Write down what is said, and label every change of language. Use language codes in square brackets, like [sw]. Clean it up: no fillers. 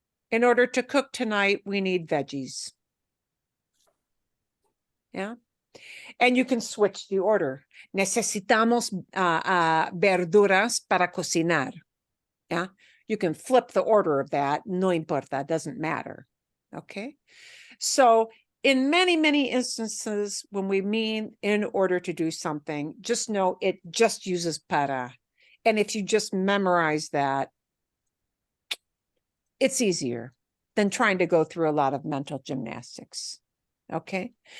[en] In order to cook tonight, we need veggies. Yeah. And you can switch the order. [es] Necesitamos verduras para cocinar. [en] Yeah. You can flip the order of that. [es] No importa, [en] doesn't matter. Okay. So in many, many instances, when we mean in order to do something, just know it just uses para. And if you just memorize that, it's easier than trying to go through a lot of mental gymnastics. Okay.